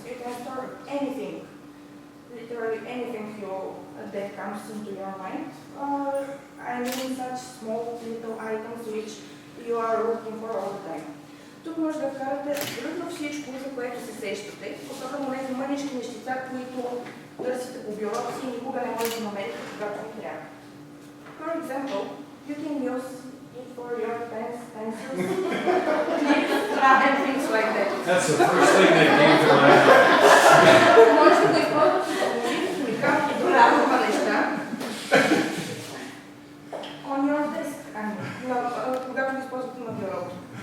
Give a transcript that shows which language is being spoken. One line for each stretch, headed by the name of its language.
English: You can store anything, literally anything that comes into your mind. I mean such small little items which you are looking for all the time.
Bulgarian: Тук може да вкарате абсолютно всичко, за което се сещате, особено тези мънички нещица, които търсите по бюрото си и никога не може да намерите, когато ви трябва.
English: For example, you can use it for your pens, pencils, and things like that. That's the first thing that came to my mind.
Bulgarian: Може да използвате за уникални добра неща
English: on your desk,
Bulgarian: когато го използвате на бюрото.